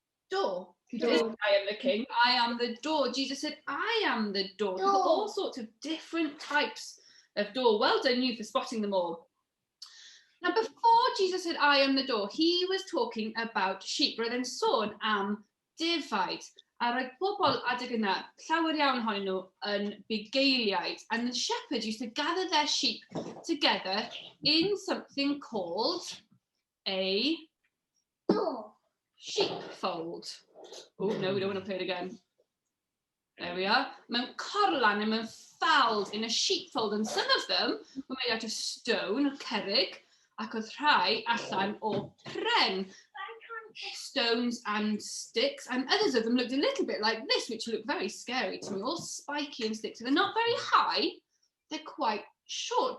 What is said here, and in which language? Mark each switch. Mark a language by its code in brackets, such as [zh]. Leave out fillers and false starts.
[en] door. He didn't, I am the king. I am the door. Jesus said, I am the door. There were all sorts of different types of door. Well done you for spotting them all. Now, before Jesus said, I am the door, he was talking about sheep. [cy] Roedd e'n sôn am defaid. A roedd pobl adeg yna, llawer iawn ohonyn nhw yn bugeiliaid. [en] And the shepherds used to gather their sheep together in something called a Door. sheepfold. Oh, no, we don't want to play it again. There we are. [cy] Mewn corlan and mewn ffald [en] in a sheepfold, and some of them were made out of stone or cerrig, [cy] ac oedd rhai allan o pren, [en] stones and sticks, and others of them looked a little bit like this, which looked very scary to me, all spiky and sticks. So they're not very high, they're quite short.